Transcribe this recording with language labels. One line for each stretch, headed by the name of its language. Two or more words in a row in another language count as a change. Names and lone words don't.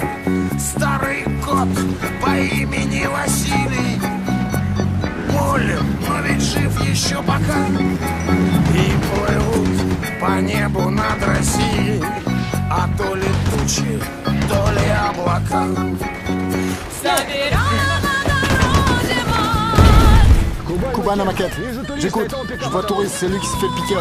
Russian: Старый кот по имени Василий, болен, но ведь жив еще пока. И плывут по небу над Россией, а то ли тучи, то ли облака.
French: Kuban à maquette. J'écoute. Je vois touriste, c'est lui qui se fait le pick-up.